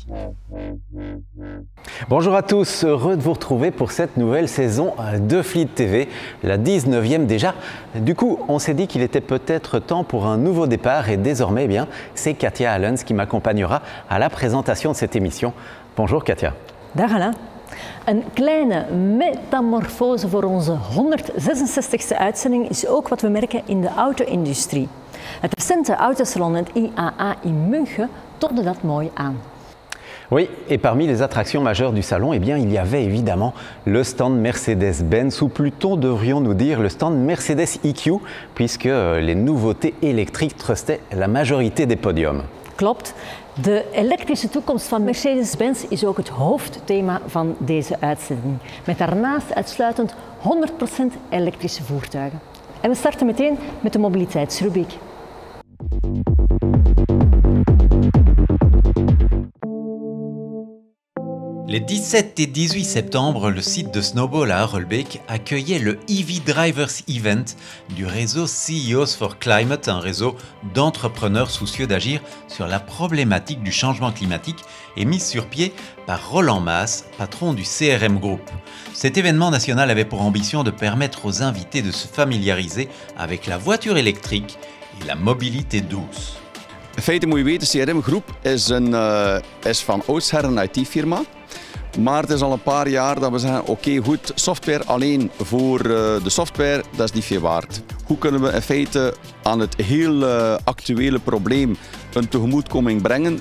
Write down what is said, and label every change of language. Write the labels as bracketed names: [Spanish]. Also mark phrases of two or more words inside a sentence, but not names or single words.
[French] Bonjour à tous, heureux de vous retrouver pour cette nouvelle saison de Fleet TV, la 19e déjà. Du coup, on s'est dit qu'il était peut-être temps pour un nouveau départ et désormais, eh bien, c'est Katia Allens qui m'accompagnera à la présentation de cette émission. Bonjour Katia. [Dutch] Dag Alain. Een kleine metamorfose voor onze 166e uitzending is ook wat we merken in de auto-industrie. Het recente autosalon, het IAA in München, toonde dat mooi aan. [French] Oui, et parmi les attractions majeures du salon, eh bien, il y avait évidemment le stand Mercedes-Benz, ou plutôt devrions-nous dire le stand Mercedes EQ, puisque les nouveautés électriques trustaient la majorité des podiums. [Dutch] Klopt. De elektrische toekomst van Mercedes-Benz is ook het hoofdthema van deze uitzending. Met daarnaast uitsluitend 100% elektrische voertuigen. En we starten meteen met de mobiliteitsrubriek. [French] Les 17 et 18 septembre, le site de Snowball à Harelbeek accueillait le EV Drivers Event du réseau CEOs for Climate, un réseau d'entrepreneurs soucieux d'agir sur la problématique du changement climatique et mis sur pied par Roland Maas, patron du CRM Group. Cet événement national avait pour ambition de permettre aux invités de se familiariser avec la voiture électrique et la mobilité douce. [Dutch] In feite moet je weten, CRM Groep is van oudsher een IT-firma. Maar het is al een paar jaar dat we zeggen, oké, goed, software alleen voor de software, dat is niet veel waard. Hoe kunnen we in feite aan het heel actuele probleem een tegemoetkoming brengen?